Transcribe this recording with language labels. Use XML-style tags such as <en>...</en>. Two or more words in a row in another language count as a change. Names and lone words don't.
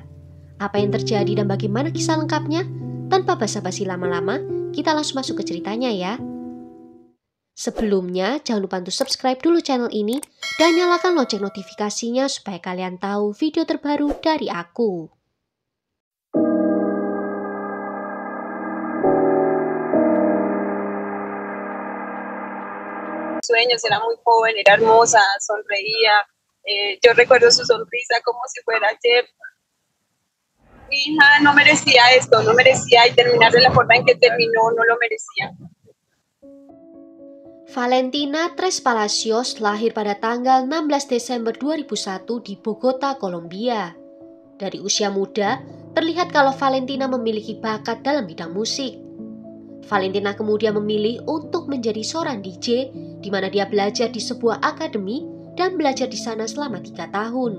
<id>Apa yang terjadi dan bagaimana kisah lengkapnya? Tanpa basa-basi lama-lama, kita langsung masuk ke ceritanya ya. Sebelumnya, jangan lupa untuk subscribe dulu channel ini dan nyalakan lonceng notifikasinya supaya kalian tahu video terbaru dari aku.</id> <es>Sueños, era muy joven, era hermosa, sonreía, yo recuerdo su sonrisa como si fuera ayer. Mi hija no merecía esto, no merecía, y terminar de la forma en que terminó no lo merecía.</es> <id>Valentina Tres Palacios lahir pada tanggal 16 Desember 2001 di Bogota, Kolombia. Dari usia muda, terlihat kalau Valentina memiliki bakat dalam bidang musik. Valentina kemudian memilih untuk menjadi seorang DJ, di mana dia belajar di sebuah akademi dan belajar di sana selama 3 tahun.</id>